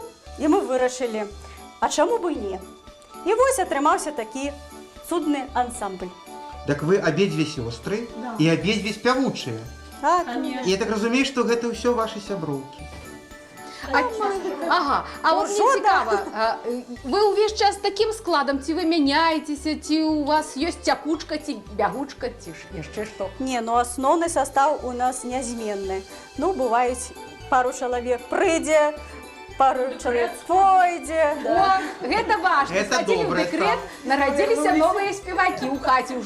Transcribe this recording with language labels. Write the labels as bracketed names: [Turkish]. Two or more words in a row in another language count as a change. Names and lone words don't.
[Belarusian] І мы вырашылі, а чаму б і не? І вось атрымаўся такі цудны ансамбль. Так вы абедзве сёстры і абедзве спявучыя. Так, І я так разумею, што гэта ўсё вашы сяброўкі. Ага, а от мне цікава, [Ukrainian] ви увесь час таким складом, ці ви мяняєтеся, [Belarusian] ці у вас ёсць цякучка, ці бягучка, ці ж яшчэ што? Не, ну асноўны састаў у нас нязменны. Ну, бываюць, пару чалавек прыйдзе, пару чалавек пойдзе. О, гэта важна. Гэта Схадзілі ў добры дэкрэт, нарадзіліся новыя спевакі, ў хаце ўжо